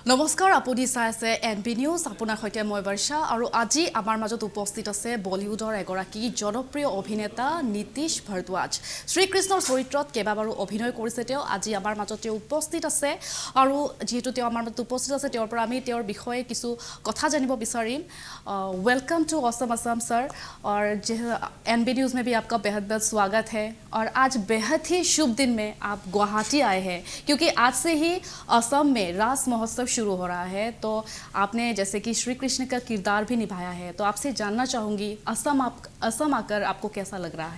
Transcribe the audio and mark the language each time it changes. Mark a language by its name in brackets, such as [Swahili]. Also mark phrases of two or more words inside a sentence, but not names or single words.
[Assamese] নমস্কাৰ আপুনি চাই আছে এনবি নিউজ আপোনাৰ সৈতে মই বৰ্ষা আৰু আজি আমাৰ মাজত উপস্থিত আছে বলিউডৰ এগৰাকী জনপ্ৰিয় অভিনেতা নীতিশ ভাৰদ্বাজ শ্ৰীকৃষ্ণৰ চৰিত্ৰত কেইবাবাৰো অভিনয় কৰিছে তেওঁ আজি আমাৰ মাজত উপস্থিত আছে আৰু যেহেতু তেওঁ আমাৰ মাজত উপস্থিত আছে তেওঁৰ পৰা আমি তেওঁৰ বিষয়ে কিছু কথা জানিব বিচাৰিম [English] welcome to awesome Assam [Hindi] सर और एनबी न्यूज़ में भी आपका बेहद बेहद स्वागत है और आज बेहद ही शुभ दिन में आप गुवाहाटी आए हैं क्योंकि आज से ही असम में रास महोत्सव शुरू हो रहा है तो आपने जैसे कि श्री कृष्ण का किरदार भी निभाया है तो आपसे जानना चाहूँगी असम आकर आपको कैसा लग रहा है।